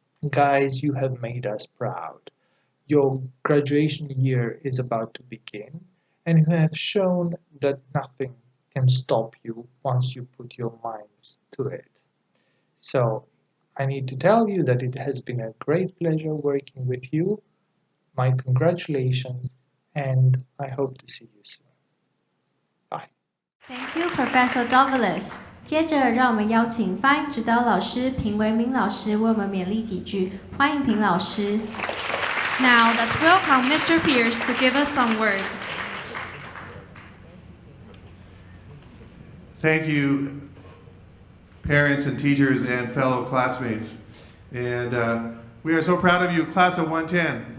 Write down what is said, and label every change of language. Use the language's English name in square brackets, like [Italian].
[English] Guys, you have made us proud. Your graduation year is about to begin, and you have shown that nothing can stop you once you put your minds to it. So, I need to tell you that it has been a great pleasure working with you. My congratulations, and I hope to see you soon. Bye. Thank you, Professor Douglas. [Chinese] 接着，让我们邀请发音指导老师平维明老师为我们勉励几句。欢迎平老师。 [English] Now let's welcome Mr. Pierce to give us some words. Thank you, parents and teachers and fellow classmates. And we are so proud of you, class of 110.